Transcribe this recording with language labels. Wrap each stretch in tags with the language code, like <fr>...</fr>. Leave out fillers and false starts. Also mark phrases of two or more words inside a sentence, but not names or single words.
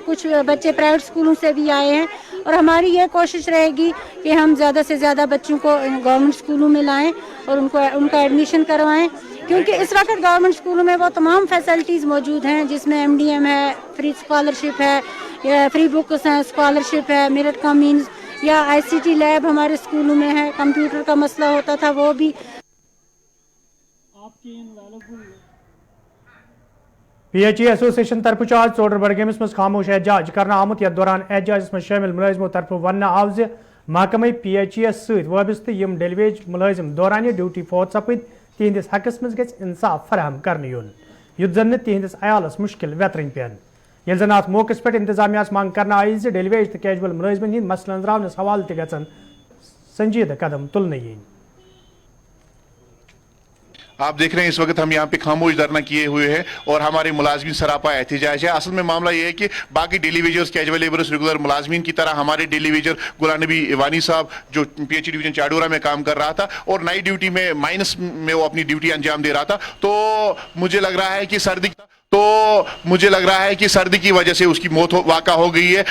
<ur>کچھ بچے پرائیویٹ سکولوں سے بھی آئے ہیں اور ہماری یہ کوشش رہے گی کہ ہم زیادہ سے زیادہ بچوں کو گورنمنٹ سکولوں میں لائیں اور ان کا ایڈمیشن کروائیں، کیونکہ اس وقت گورنمنٹ سکولوں میں وہ تمام فیسلٹیز موجود ہیں جس میں ایم ڈی ایم ہے،</ur> <en>free scholarship</en> <ur>ہے،</ur> <en>free books</en> <ur>ہیں، اسکالرشپ ہے، میرٹ کا مینز یا</ur> <en>ICT lab</en> <ur>ہمارے اسکولوں میں ہے. کمپیوٹر کا مسئلہ ہوتا تھا وہ بھی.</ur> <ks>پی ایچ ای ایسوسیشن طرف آج ژوٚڈر بڈگٲمِس منٛز خاموش احتجاج کرنا آمت یتھ دوران احتجاجس منٛز شٲمِل مُلٲزمو طرف وننہٕ آو زِ محکمہ پی ایچ ای یس سۭتۍ وابستہٕ یِم ڈیلیویج مُلٲزِم دورانہِ ڈیوٹی فوت سپٕدۍ تِہنٛدِس حقس منٛز گژھِ انصاف فراہم کرنہٕ یُن یُتھ زن نہٕ تِہنٛدِس عیالس مُشکل ویترٕنۍ پٮ۪ن. ییٚلہِ زن اتھ موقعس پٮ۪ٹھ انتظامیہس منٛگ کرنہٕ آیہِ زِ ڈیلیویج تہٕ کیجول مُلٲزمن ہٕنٛدۍ مسلہٕ أنٛزراونس حوالہٕ تہِ گژھن سنجیدہ قدم تُلنہٕ یِنۍ.</ks> <ur>آپ دیکھ رہے ہیں اس وقت ہم یہاں پہ خاموش دھرنا کیے ہوئے ہیں اور ہمارے ملازمین سراپا احتجاج ہے. اصل میں معاملہ یہ ہے کہ باقی</ur> <en>daily wagers casual labours regular</en> <ur>ملازمین کی طرح ہمارے</ur> <en>daily wager</en> <ur>غلام نبی وانی صاحب جو پی ایچ ڈویژن چاڈورا میں کام کر رہا تھا اور نئی ڈیوٹی میں مائنس میں وہ اپنی ڈیوٹی انجام دے رہا تھا، تو مجھے لگ رہا ہے کہ سردی کی وجہ سے اس کی موت واقع ہو گئی ہے.</ur>